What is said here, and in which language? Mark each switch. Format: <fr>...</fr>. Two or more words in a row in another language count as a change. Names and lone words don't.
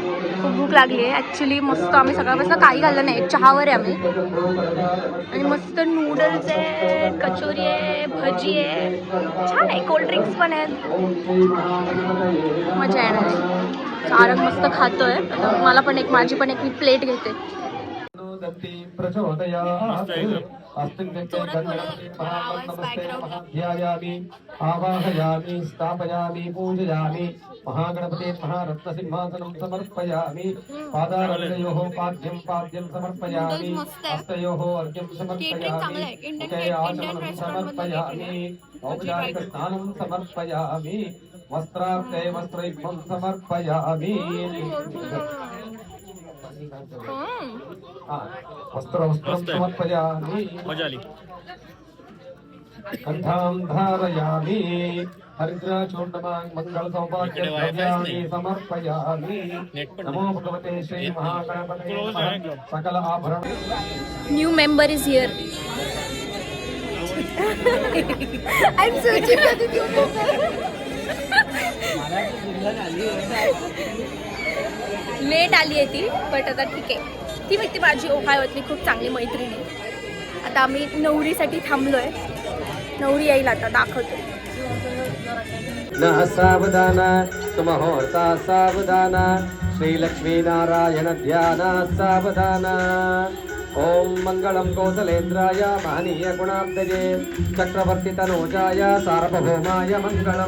<mr>खूप भूक लागली आहे ॲक्च्युली. मस्त आम्ही सकाळपासून काही खाल्लं नाही, चहावर आहे आम्ही. आणि मस्त नूडल्स आहे, कचोरी आहे, भजी आहे, छान आहे. कोल्ड्रिंक्स पण आहेत, मजा येणार आहे. सारंग मस्त खातोय. आता मला पण एक, माझी पण एक मी प्लेट घेते.</mr> <sa>आवाहयामि स्थापयामि पूजयामि महागणपते महारत्नसिंहासनं समर्पयामि पादारविन्दयोः पाद्यं समर्पयामि हस्तयोः अर्घ्यं समर्पयामि आचमनं समर्पयामि औपचारिकस्नानं समर्पयामि वस्त्रार्थे वस्त्रयुग्मं समर्पयामि वस्त्रं समर्पयामि</sa> <mr>मजा आली.</mr> <sa>कंठां धारयामि हरिद्राचूर्णमां मङ्गलसौभाग्यद्रव्याणि समर्पयामि नमो भगवते श्री महागणपते सकल आभरण.</sa> <en>New member is here. I am searching for the new member.</en> <mr>लेट आली आहे ती, बट आता ठीक आहे. ती व्यक्ती माझी ओहायोतली खूप चांगली मैत्रिणी. आता आम्ही नवरीसाठी थांबलोय. नवरी येईल आता, दाखवतो.</mr> <sa>न सावधान सुमुहूर्ता सावधान श्रीलक्ष्मी नारायण ध्यान सावधान. ओम मंगलम कौसलेन्द्राय महनीय गुणाब्धये चक्रवर्ती तनूजाय सार्वभौमाय मंगलम.</sa>